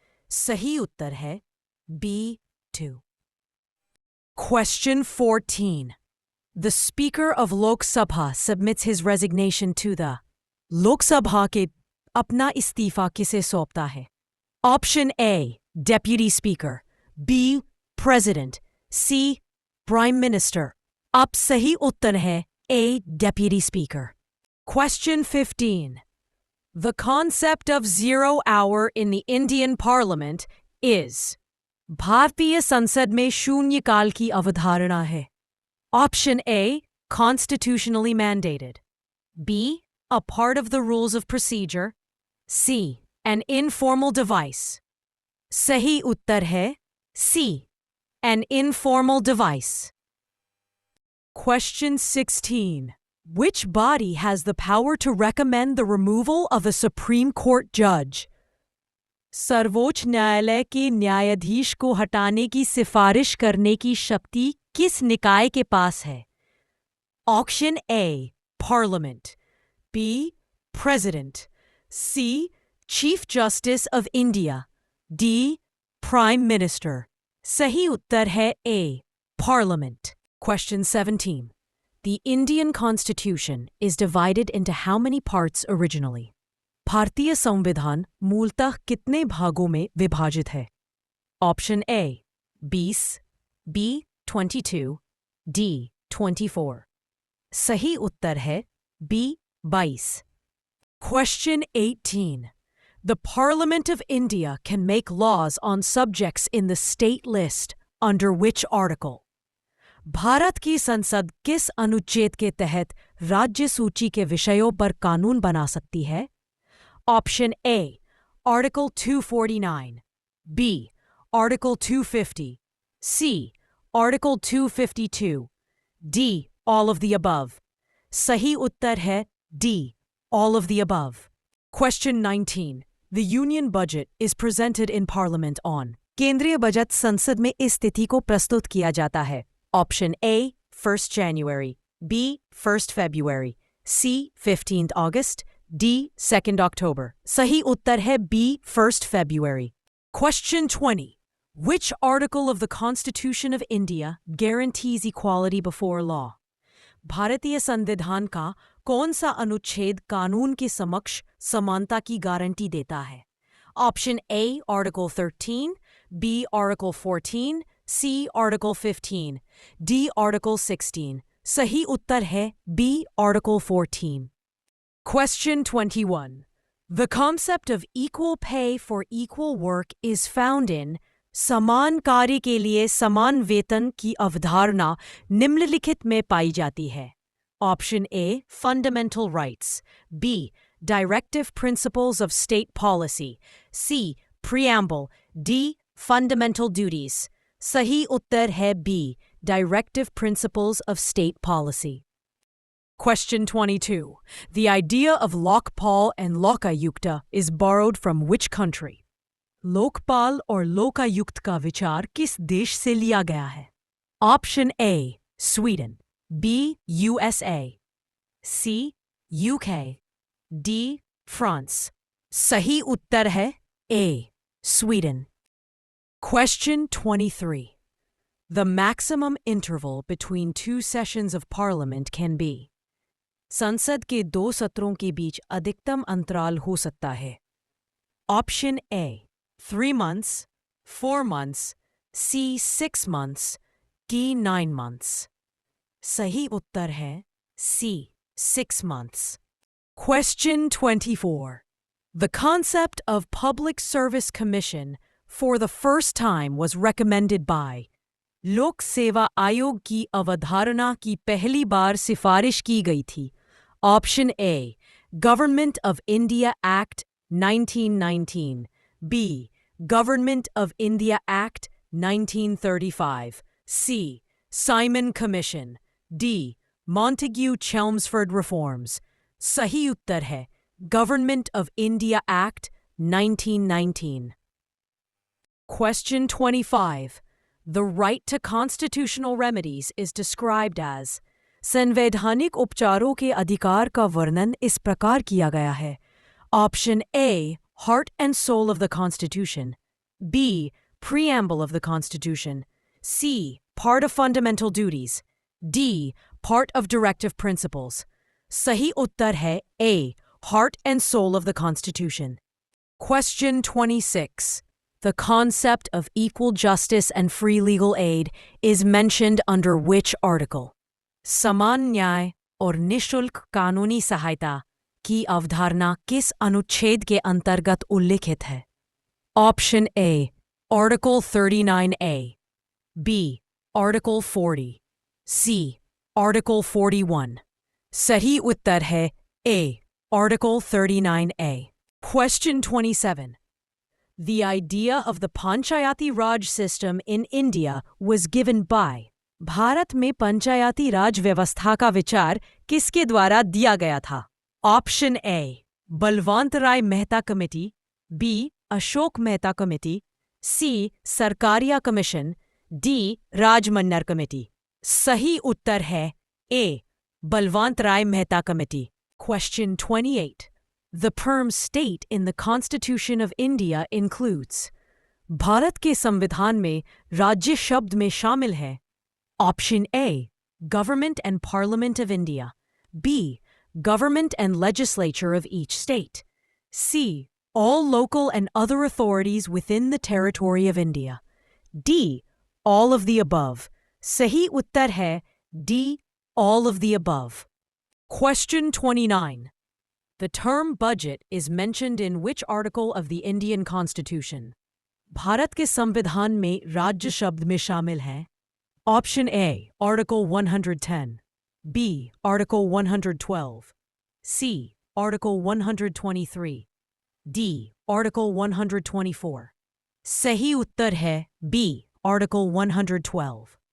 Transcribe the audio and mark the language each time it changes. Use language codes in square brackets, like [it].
[hi] सही उत्तर है B 2. [en] Question 14. The Speaker of Lok Sabha submits his resignation to the [hi] लोक सभा के अपना इस्तीफा किसे सौंपता है. [en] Option A Deputy Speaker, B President, C Prime Minister. [hi] अब सही उत्तर है A [en] Deputy Speaker. Question 15. The concept of 0 hour in the Indian Parliament is [hi] भारतीय संसद में शून्यकाल की अवधारणा है. [en] Option A constitutionally mandated. B a part of the rules of procedure. C an informal device. [hi] सही उत्तर है [en] C an informal device. Question 16. Which body has the power to recommend the removal of a Supreme Court judge? [hi] सर्वोच्च न्यायालय के न्यायाधीश को हटाने की सिफारिश करने की शक्ति किस निकाय के पास है? [en] Option A Parliament. B President. C Chief Justice of India. D Prime Minister. [hi] सही उत्तर है [en] A. Parliament. Question 17. The Indian Constitution is divided into how many parts originally? [hi] भारतीय संविधान मूलतः कितने भागों में विभाजित है? [en] Option A 20, B 22, D 24. [hi] सही उत्तर है B 22. [en] Question 18. The Parliament of India can make laws on subjects in the state list under which article? [hi] Bharat की संसद किस अनुच्छेद के तहत राज्य सूची के विषयों पर कानून बना सकती है? [en] Option A Article 249, B Article 250, C Article 252, D all of the above. [hi] सही उत्तर है [en] D all of the above. Question 19. The Union Budget is presented in Parliament on. [hi] केंद्रीय बजट संसद में इस तिथि को प्रस्तुत किया जाता है. [en] Option A 1st January, B 1st February, C 15th August, D 2nd October. [hi] सही उत्तर है B 1st February. [en] Question 20. Which article of the Constitution of India guarantees equality before law? [hi] भारतीय संविधान का कौन सा अनुच्छेद कानून के समक्ष समानता की गारंटी देता है? [en] Option A Article 13, B Article 14, C Article 15, D Article 16. [hi] सही उत्तर है B Article 14. [en] Question 21. The concept of equal pay for equal work is found in [hi] समान कार्य के लिए समान वेतन की अवधारणा निम्नलिखित में पाई जाती है. [en] Option A Fundamental Rights, B Directive Principles of State Policy, C Preamble, D Fundamental Duties. [hi] सही उत्तर है [en] B Directive Principles of State Policy. Question 22. The idea of Lokpal and Lokayukta is borrowed from which country? [hi] Lokpal और लोकायुक्त का विचार किस देश से लिया गया है? [en] Option A Sweden, B USA, C UK, D France. [hi] सही उत्तर है A Sweden. [en] Question 23. The maximum interval between two sessions of parliament can be. [hi] संसद के 2 सत्रों के बीच अधिकतम अंतराल हो सकता है. [en] Option A 3 months, 4 months, C 6 months, D 9 months. [hi] सही उत्तर है C 6 months. [en] Question 24. The concept of Public Service Commission for the first time was recommended by. [hi] लोक सेवा आयोग की अवधारणा की पहली बार सिफारिश की गई थी. [en] Option A, Government of India Act 1919. B, Government of India Act 1935. C, Simon Commission. D, Montagu-Chelmsford Reforms. [hi] सही उत्तर है [en] Government of India Act 1919. Question 25. The right to constitutional remedies is described as. [hi] संवैधानिक उपचारों के अधिकार का वर्णन इस प्रकार किया गया है. [en] Option A, Heart and Soul of the Constitution. B, Preamble of the Constitution. C, Part of Fundamental Duties. D, Part of Directive Principles. [hi] सही उत्तर है [en] A, Heart and Soul of the Constitution. Question 26. The concept of equal justice and free legal aid is mentioned under which article? [hi] समान न्याय और निःशुल्क कानूनी सहायता की अवधारणा किस अनुच्छेद के अंतर्गत उल्लिखित है? [en] Option A, Article 39A. B, Article 40. C, Article 41. [hi] सही उत्तर है A, Article 39A. [en] Question 27. The idea of the Panchayati Raj system in India was given by. [hi] Bharat में पंचायती राज व्यवस्था का विचार किसके द्वारा दिया गया था? Option A, Balwant Rai Mehta committee. B, Ashok Mehta committee. C, Sarkaria commission. D, राजमन्नर committee. सही उत्तर है A, Balwant Rai Mehta committee. [en] Question 28. The term state in the Constitution of India includes. [hi] Bharat के संविधान में राज्य शब्द में शामिल है. [en] Option A, Government and Parliament of India. B, Government and Legislature of each state. C, all local and other authorities within the territory of India. D, all of the above. [hi] सही उत्तर है [en] D, all of the above. Question 29. The term budget is mentioned in which article of the Indian Constitution? [hi] Bharat के संविधान में राज्य शब्द में शामिल है. [en] Option A, Article 110. B, Article 112. C, Article 123. D, Article 124. [hi] सही उत्तर है B, Article 112.